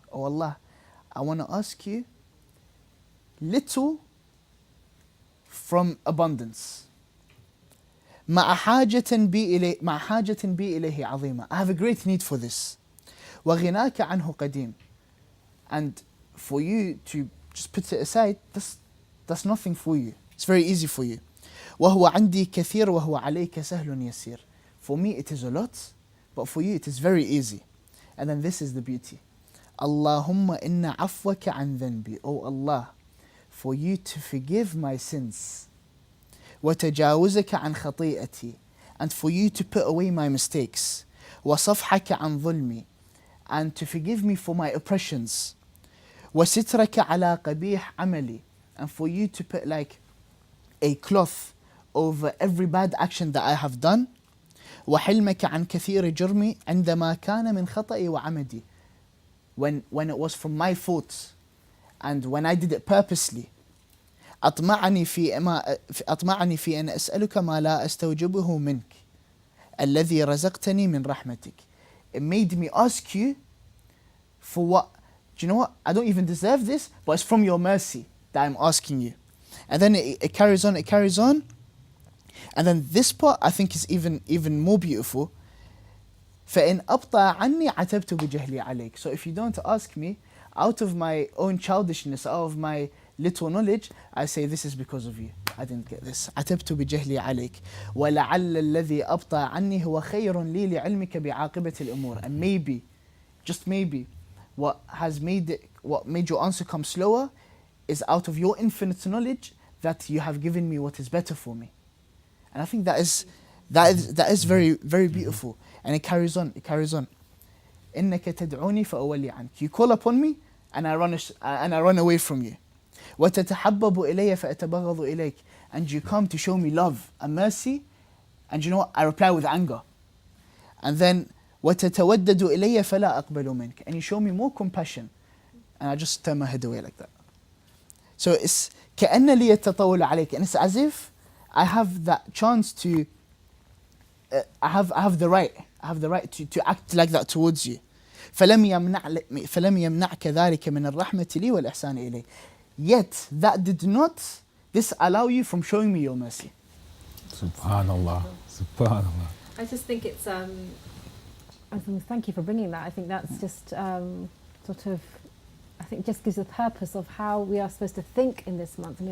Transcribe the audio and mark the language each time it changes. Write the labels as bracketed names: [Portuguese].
[English] Oh Allah, I want to ask you little from abundance. [Arabic] مع حاجة بي إليه عظيمة. [English] I have a great need for this. [Arabic] وغناك عنه قديم. [English] And for you to just put it aside, that's nothing for you. It's very easy for you. [Arabic] وهو عندي كثير وهو عليك سهل يسير. [English] For me it is a lot, but for you it is very easy. And then this is the beauty. [Arabic] Allahumma inna afwaka an dhanbi. [English] Oh Allah, for you to forgive my sins. [Arabic] وتجاوزك عن خطيئتي. [English] And for you to put away my mistakes. [Arabic] وصفحك عن ظلمي. [English] And to forgive me for my oppressions. [Arabic] وسترك على قبيح عملي. [English] And for you to put like a cloth over every bad action that I have done. [Arabic] وحلمك عن كثير جرمي عندما كان من خطئي وعمدي. [English] When it was from my faults and when I did it purposely. [Arabic] أطمعني في أن أسألك ما لا أستوجبه منك الذي رزقتني من رحمتك. [English] It made me ask you for what, do you know what, I don't even deserve this, but it's from your mercy that I'm asking you. And then it carries on, and then this part I think is even more beautiful. [Arabic] فإن أبطأ عني عتبت بجهلي عليك. [English] So if you don't ask me, out of my own childishness, out of my little knowledge, I say this is because of you. I didn't get this. [Arabic] عتبت بجهلي عليك ولعل الذي أبطأ عني هو خير لي لعلمك بعاقبة الأمور. [English] And maybe, just maybe, what made your answer come slower is out of your infinite knowledge that you have given me what is better for me. And I think that is very, very beautiful. And it carries on. [Arabic] إنك تدعوني فأولي عنك. [English] You call upon me and I run away from you. [Arabic] وتتحبب إلي فأتبغض إليك. [English] And you come to show me love and mercy, and you know what? I reply with anger. And then [Arabic] وتتودد إلي فلا أقبل منك. [English] And you show me more compassion, and I just turn my head away like that. So it's [Arabic] كأن لي التطول عليك, [English] and it's as if I have that chance to I have the right to act like that towards you. [Arabic] فلم يمنعك ذلك من الرحمة لي والإحسان إلي. [English] Yet that did not disallow you from showing me your mercy. [Arabic] Subhanallah. [English] I just think it's thank you for bringing that. I think that's just sort of, I think just gives a purpose of how we are supposed to think in this month. I mean,